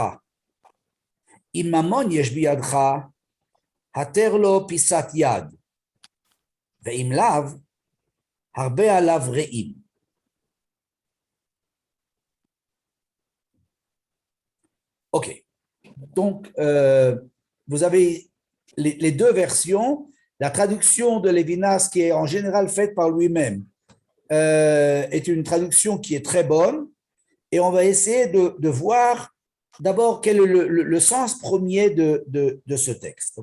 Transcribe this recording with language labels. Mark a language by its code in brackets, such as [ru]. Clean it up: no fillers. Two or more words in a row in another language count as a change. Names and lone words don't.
[he] אם ממון יש בידך, התר לו פיסת יד, ואם לאו, הרבה עליו רעים. [fr] Ok. Donc, vous avez les deux versions. La traduction de Lévinas, qui est en général faite par lui-même, est une traduction qui est très bonne et on va essayer de voir d'abord quel est le sens premier de ce texte.